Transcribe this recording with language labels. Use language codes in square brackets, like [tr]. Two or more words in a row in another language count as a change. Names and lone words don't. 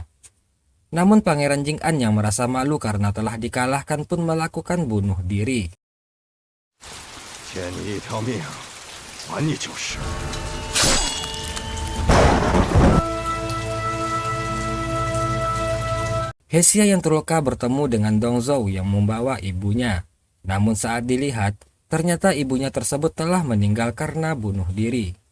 [id] Namun Pangeran Jing'an yang merasa malu karena telah dikalahkan pun melakukan bunuh diri. [zh] 欠你一条命，还你就是。 [id] Hesia yang terluka bertemu dengan Dongzhou yang membawa ibunya. Namun saat dilihat, ternyata ibunya tersebut telah meninggal karena bunuh diri.